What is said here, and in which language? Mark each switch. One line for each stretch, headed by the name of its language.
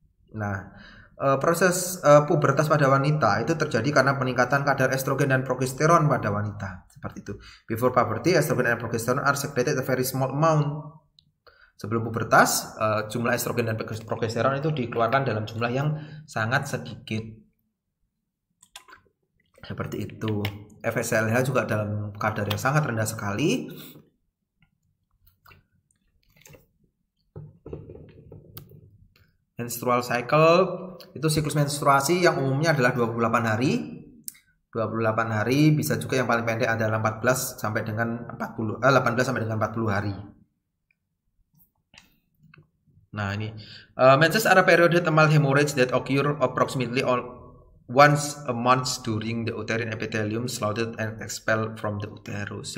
Indonesian: Nah, proses pubertas pada wanita itu terjadi karena peningkatan kadar estrogen dan progesteron pada wanita, seperti itu.
English: Before puberty, estrogen and progesterone are secreted a very small amount.
Indonesian: Sebelum pubertas, jumlah estrogen dan progesteron itu dikeluarkan dalam jumlah yang sangat sedikit, seperti itu. FSLH juga dalam kadar yang sangat rendah sekali. Menstrual cycle itu siklus menstruasi yang umumnya adalah 28 hari. 28 hari, bisa juga yang paling pendek adalah 18 sampai dengan 40 hari. Nah, ini
English: menses are a period-thermal hemorrhage that occur approximately once a month during the uterine epithelium slaughtered and expelled from the uterus.